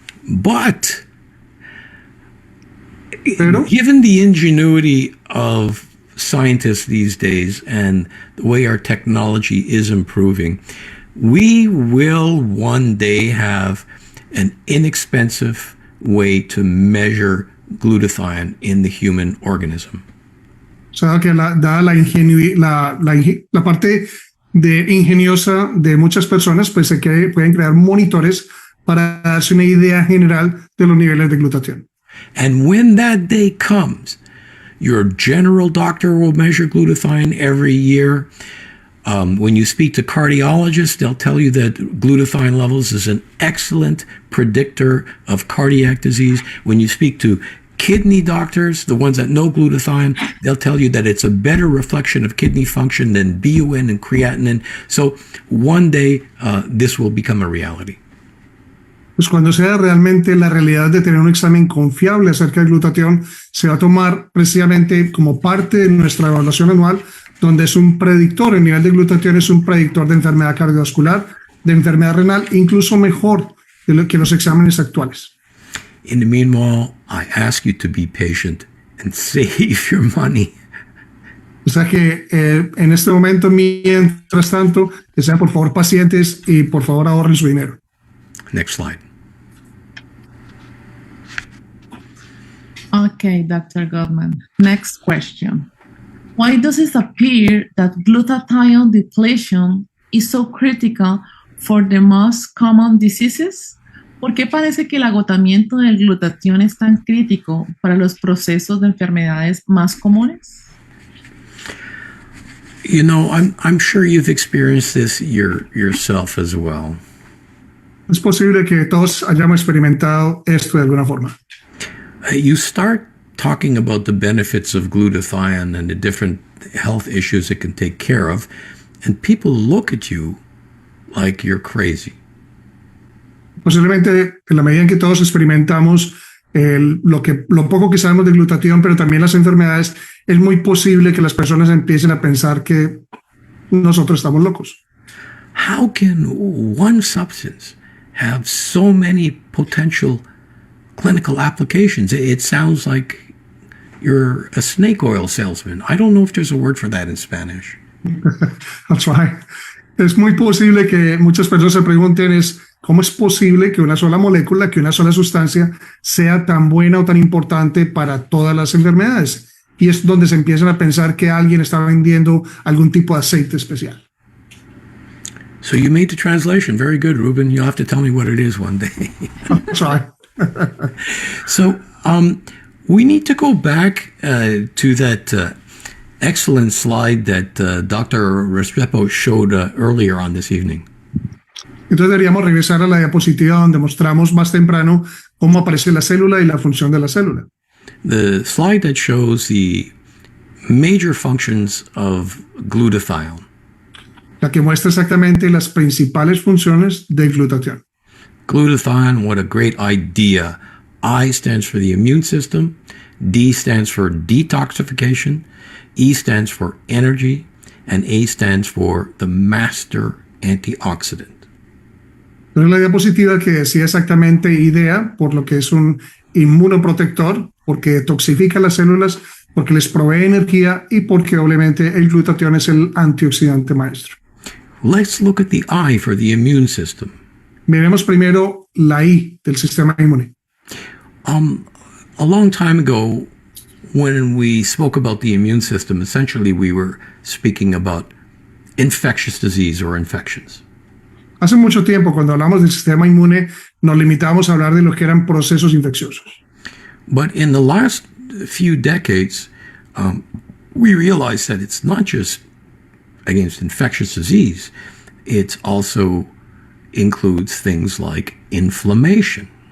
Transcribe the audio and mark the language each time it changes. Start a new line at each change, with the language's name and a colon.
English: But
Spanish: Pero,
English: given the ingenuity of scientists these days and the way our technology is improving, we will one day have an inexpensive way to measure glutathione in the human organism.
Spanish: o sea, que dada la parte de ingeniosa de muchas personas, pues pueden crear monitores para darse una idea general de los niveles de glutatión.
English: And when that day comes, your general doctor will measure glutathione every year. When you speak to cardiologists, they'll tell you that glutathione levels is an excellent predictor of cardiac disease. When you speak to kidney doctors, the ones that know glutathione, they'll tell you that it's a better reflection of kidney function than BUN and creatinine. So one day, this will become a reality.
Spanish: Pues cuando sea realmente la realidad de tener un examen confiable acerca del glutatión, se va a tomar precisamente como parte de nuestra evaluación anual, donde es un predictor, el nivel de glutatión es un predictor de enfermedad cardiovascular, de enfermedad renal, incluso mejor de lo que los exámenes actuales.
English: In the meanwhile, I ask you to be patient and save your money.
Spanish: O sea que en este momento, mientras tanto, que sean por favor pacientes y por favor ahorren su dinero.
English: Next slide. Okay, Dr. Gutman. Next question. Why does it appear that glutathione depletion is so critical for the most common diseases?
Spanish: ¿Por qué parece que el agotamiento del glutatión es tan crítico para los procesos de enfermedades más comunes?
English: You know, I'm sure you've experienced this yourself as well.
Spanish: Es posible que todos hayamos experimentado esto de alguna forma.
English: You start talking about the benefits of glutathione and the different health issues it can take care of, and people look at you like you're crazy.
Spanish: Posiblemente en la medida en que todos experimentamos lo poco que sabemos de glutatión, pero también las enfermedades, es muy posible que las personas empiecen a pensar que nosotros estamos locos.
English: How can one substance have so many potential clinical applications? It sounds like you're a snake oil salesman. I don't know if there's a word for that in Spanish. I'll try.
Spanish: Es muy posible que muchas personas se pregunten ¿cómo es posible que una sola molécula, que una sola sustancia sea tan buena o tan importante para todas las enfermedades? Y es donde se empiezan a pensar que alguien está vendiendo algún tipo de aceite especial.
English: So you made the translation. Very good, Ruben. You'll have to tell me what it is one day. Sorry. So we need to go back to that excellent slide that Dr. Restrepo showed earlier on this evening.
Spanish: Entonces deberíamos regresar a la diapositiva donde mostramos más temprano cómo aparece la célula y la función de la célula.
English: The slide that shows the major functions of glutathione.
Spanish: La que muestra exactamente las principales funciones del glutatión.
English: Glutathione, what a great idea. I stands for the immune system, D stands for detoxification, E stands for energy, and A stands for the master antioxidant.
Spanish: Entonces la diapositiva que decía exactamente idea, por lo que es un inmunoprotector, porque detoxifica las células, porque les provee energía y porque obviamente el glutatión es el antioxidante maestro.
English: Let's look at the I for the immune system.
Spanish: Miremos primero la I del sistema inmune.
English: A long time ago, when we spoke about the immune system, essentially we were speaking about infectious disease or infections.
Spanish: Hace mucho tiempo, cuando hablamos del sistema inmune, nos limitábamos a hablar de lo que eran procesos infecciosos.
English: But in the last few decades, we realized that it's not just against infectious disease, it also includes things like inflammation.